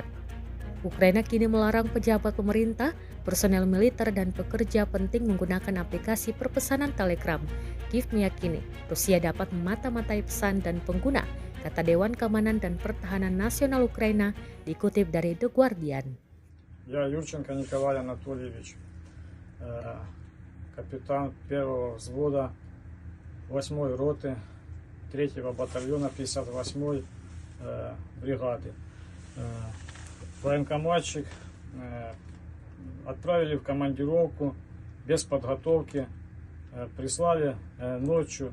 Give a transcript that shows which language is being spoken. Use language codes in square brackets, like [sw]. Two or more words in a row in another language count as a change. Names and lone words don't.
[id] Ukraina kini melarang pejabat pemerintah, personel militer, dan pekerja penting menggunakan aplikasi perpesanan Telegram. Kiev meyakini Rusia dapat memata-matai pesan dan pengguna, kata Dewan Keamanan dan Pertahanan Nasional Ukraina, dikutip dari The Guardian. [ru] Я Юрченко Николай Анатольевич, капитан первого взвода 8-й роты 3-го батальона 58-й бригады. Военкоматчик, отправили в командировку без подготовки, прислали ночью.